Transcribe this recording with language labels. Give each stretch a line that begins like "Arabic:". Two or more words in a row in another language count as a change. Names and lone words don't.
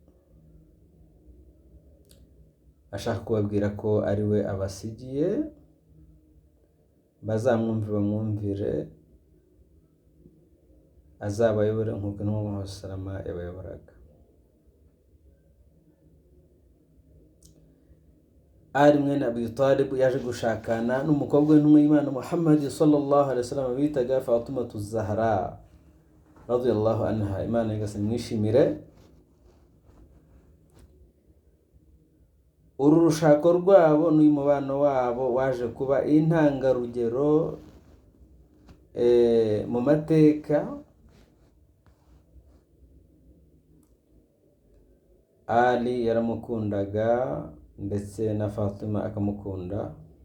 Kinyarwanda: Ashaka kubabwira ko ari we abasigiye, bazamwumvire bamwumvire, azabayobore nk'uko intumwa Muhammad salama yabayoboraga. Ali mwene Abi Talib yaje gushakana n'umukobwa w'intumwa y'Imana Muhammad
Arabic: صلى الله عليه وسلم
Kinyarwanda: bitaga Fatimatu Zahra
Arabic: رضي الله عنها,
Kinyarwanda: Imana igasimwishimire. Uru rushako rwabo n'uyu mubano wabo waje kuba intangarugero mu mateka. Ali yaramukundaga ndetse na Fatima akamukunda.